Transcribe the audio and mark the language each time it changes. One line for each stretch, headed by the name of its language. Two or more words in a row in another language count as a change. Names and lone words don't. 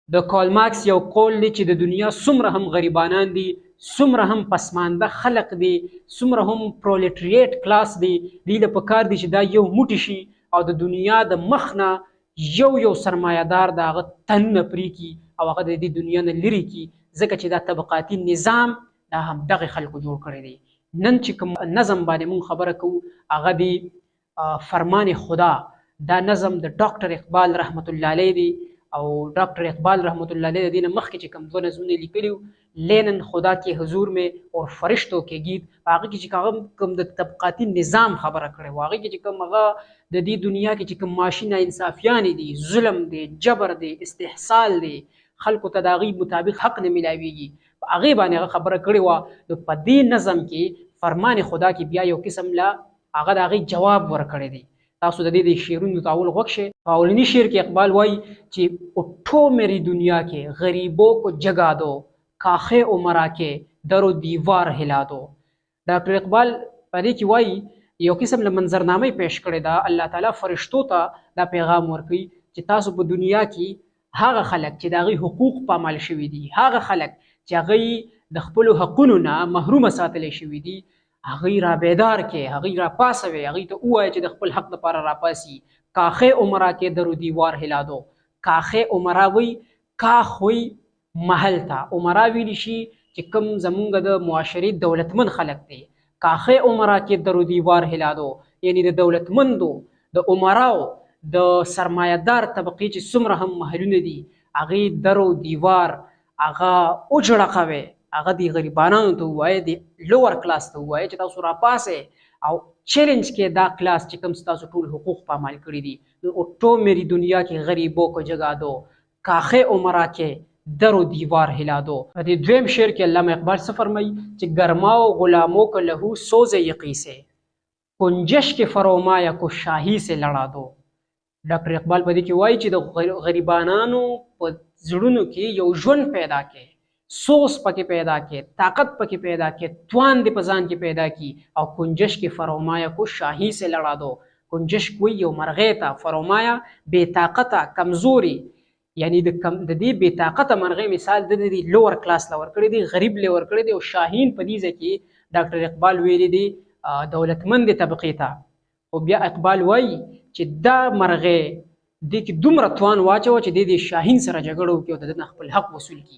Pashto: د کارل مارکس یو قول دی چې د دنیا څومره هم غریبانان دي، څومره هم پسمانده خلق دي، څومره هم پرولټریټ کلاس دي، دوی له پکار دي چې دا یو موټی شي او د دنیا د مخ نه یو سرمایه‌دار د هغه تنونه پرې کړي او هغه د دې دنیا نه لرې کړي، ځکه چې دا طبقاتي نظام دا همدغه خلکو جوړ کړی دی. نن چې کوم نظم باندې مونږ خبره کوو هغه دی فرمان خدا. دا نظم د ډاکټر اقبال رحمت الله علیه دی او ډاکټر اقبال رحمت الله علیه دین مخکې چې کوم دوه نظمونه لیکلیو، لینن خدا کې حضور میں اور فرشتوں کے گیت، هغه کې چې کوم د طبقاتي نظام خبره کړې و، هغه کې چې کوم هغه د دې دنیا کې چې کوم معاشي ناانصافیانې دي، ظلم دی، جبر دی، استحصال دی، خلکو ته د هغې مطابق حق نه میلاویږي، په هغې باندې هغه خبره کړې وه. نو په دې نظم کې فرمان خدا کې بیا یو قسم لا هغه د هغې جواب ورکړی دی. تاسو د دې شعرونو ته اول غوږ شئ. په اولني شعر کې اقبال وایي چې
Urdu: اٹھو میری دنیا کے غریبوں کو جگا دو، کاخے عمرا کے در و دیوار ہلا دو.
Pashto: ډاکټر اقبال په دې کې وایي یو قسم له منظرنامې پیش کړې ده، الله تعالی فرشتو ته دا پیغام ورکوي چې تاسو په دنیا کې هغه خلک چې د هغوی حقوق پامال شوي دي، هغه خلک چې هغوی د خپلو حقونو نه محرومه ساتلی شوي دي، هغوی را بیدار کې، هغوی را پاسوي، هغوی ته ووایه چې د خپل حق لپاره را پاسي.
Urdu: کاخې عمرا کې در و دیوار هلا دو.
Pashto: کاخې عمرا وی، کاخ وی محل ته، عمرا ویلی شي چې کوم زمونږ د معاشرې دولتمند خلک دی.
Urdu: کاخې عمرا کې در و دیوار هلا دو،
Pashto: یعنی د دولتمندو، د عمراو، د سرمایه‌دار طبقې چې څومره هم محلونه دي، هغې در و دیوار هغه وجړقوي، هغه د غریبانانو ته ووایي، د لوور کلاس ته ووایي چې تاسو راپاسئ او چیلنج کې دا کلاس چې کوم ستاسو ټول حقوق پامال کړي دي.
Urdu: اٹھو میری دنیا کې غریبوں کو جگا دو، کاخې عمرا کې در و دیوار ہلا دو.
Pashto: په دې دویم شعر کې علامه اقبال څه فرمایي چې
Urdu: گرماؤ غلاموں کو لہو سوز یقی سے، کنجش کے فرومایا کو شاہی سے لڑا دو.
Pashto: ډاکټر اقبال په دې کې وایي چې د غریبانانو په زړونو کې یو ژوند پیدا کړي، سوس پکې پیدا کې، طاقت پکې پیدا کې، توان دې په ځان کې پیدا کی او
Urdu: کنجش کې فرومایا کو شاہی سے لڑا دو.
Pashto: کنجش کوئی یو مرغې ته، فرومایا بې طاقته، کمزوري، یعنی د دې بې طاقته مرغې مثال د دې لوور کلاس له ورکړی دی، غریب له ورکړی دی. او شاهین په دې ځای کې ډاکټر اقبال ویلی دی دولتمند طبقې ته. او بیا اقبال وایي چې دا مرغې دې کې دومره توان واچوه چې دې شاهین سره جګړه وکړي او د ده خپل حق وصول کړي.